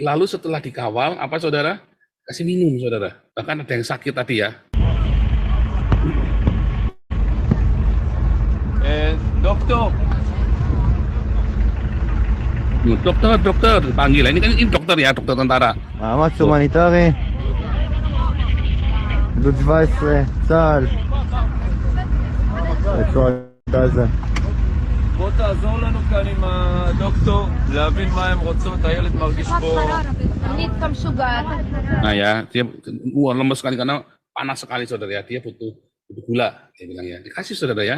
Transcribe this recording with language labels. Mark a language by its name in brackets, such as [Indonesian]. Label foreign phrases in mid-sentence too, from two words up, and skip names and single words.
[Indonesian] Lalu setelah dikawal, apa saudara? Kasih minum, saudara. Bahkan ada yang sakit tadi ya. Dokter, panggil. Ini kan dokter ya, dokter tentara. [Hebrew] מאמץ הומניטרי, גדוד 17, צה"ל, רצועת עזה. בוא תעזור לנו כאן עם הדוקטור, להבין מה הם רוצות, הילד מרגיש פה. [Indonesian] Nah ya, dia lemes sekali karena panas sekali, saudara ya. Dia butuh gula, dia bilang ya. Dikasih, saudara ya.